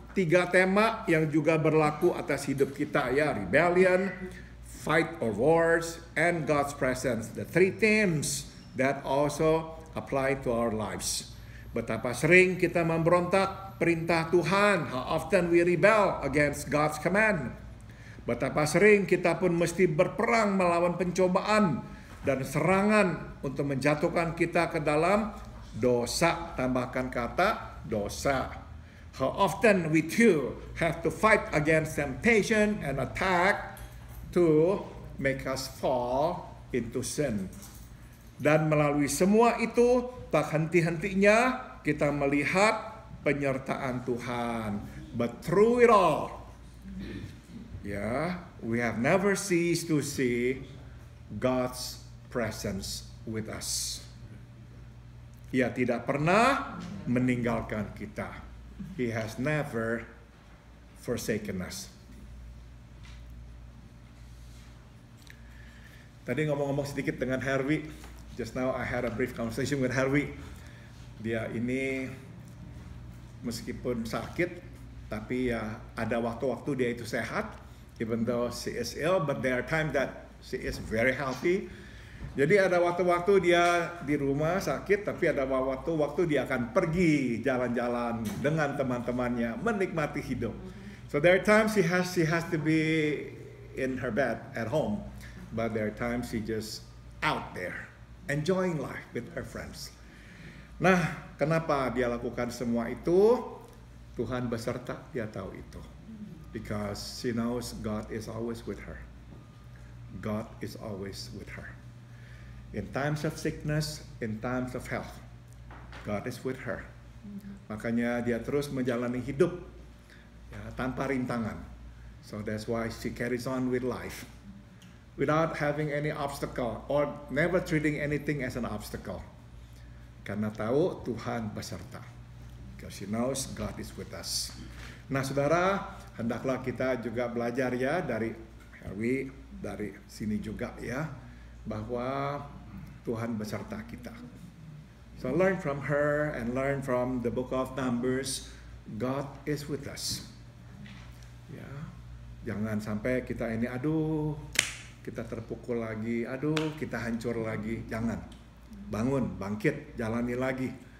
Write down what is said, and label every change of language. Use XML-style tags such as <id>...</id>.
<id>3 tema yang juga berlaku atas hidup kita, ya.</id> <en>Rebellion, fight or wars, and God's presence. The 3 themes that also apply to our lives.</en> <id>Betapa sering kita memberontak perintah Tuhan.</id> <en>How often we rebel against God's command.</en> <id>Betapa sering kita pun mesti berperang melawan pencobaan dan serangan untuk menjatuhkan kita ke dalam dosa. Tambahkan kata dosa.</id> <en>How often we too have to fight against temptation and attack to make us fall into sin.</en> <id>Dan melalui semua itu, tak henti-hentinya kita melihat penyertaan Tuhan.</id> <en>But through it all, we have never ceased to see God's presence with us.</en> <id>Ia tidak pernah meninggalkan kita.</id> <en>He has never forsaken us.</en> <id>Tadi ngomong-ngomong sedikit dengan Herwi.</id> <en>Just now I had a brief conversation with Herwi.</en> <id>Dia ini meskipun sakit, tapi ya ada waktu-waktu dia itu sehat.</id> <en>Even though she is ill, but there are times that she is very healthy.</en> <id>Jadi ada waktu-waktu dia di rumah sakit, tapi ada waktu-waktu dia akan pergi jalan-jalan dengan teman-temannya, menikmati hidup.</id> <en>So there are times she has to be in her bed at home, but there are times she just out there, enjoying life with her friends.</en> <id>Nah, kenapa dia lakukan semua itu? Tuhan beserta, dia tahu itu.</id> <en>Because she knows God is always with her. God is always with her. In times of sickness, in times of health, God is with her.</en> <id>Makanya dia terus menjalani hidup ya, tanpa rintangan.</id> <en>So that's why she carries on with life without having any obstacle or never treating anything as an obstacle.</en> <id>Karena tahu Tuhan beserta.</id> <en>Because she knows God is with us.</en> <id>Nah, saudara, hendaklah kita juga belajar ya dari Herwi, dari sini juga ya, bahwa Tuhan beserta kita.</id> <en>So learn from her and learn from the book of Numbers. God is with us.</en> <id>Ya, jangan sampai kita ini, aduh, kita terpukul lagi, aduh, kita hancur lagi. Jangan. Bangun, bangkit, jalani lagi.</id>